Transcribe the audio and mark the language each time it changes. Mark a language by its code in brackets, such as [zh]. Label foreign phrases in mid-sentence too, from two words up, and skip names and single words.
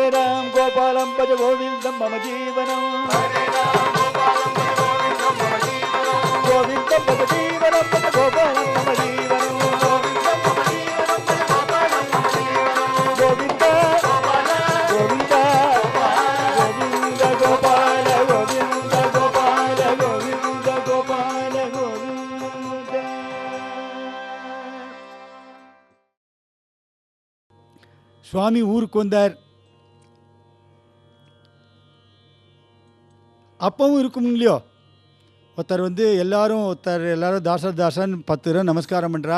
[sa] राम गोपालं भज गोविन्दं मम जीवनं हरे राम गोपालं भज गोविन्दं मम जीवनं गोविन्दं भज जीवनं भज गोपालं मम जीवनं गोविन्दं मम जीवनं भज गोपालं मम जीवनं गोविन्द गोविन्द गोविन्द गोपाल गोविन्द गोपाल गोविन्द गोपाल गोविन्द. [ta] சுவாமி ஊருக்கு வந்தார். அப்பவும் இருக்கும் இல்லையோ, ஒருத்தர் எல்லாரும் தாசன் 10 ரூபா நமஸ்காரம் பண்ணுறா.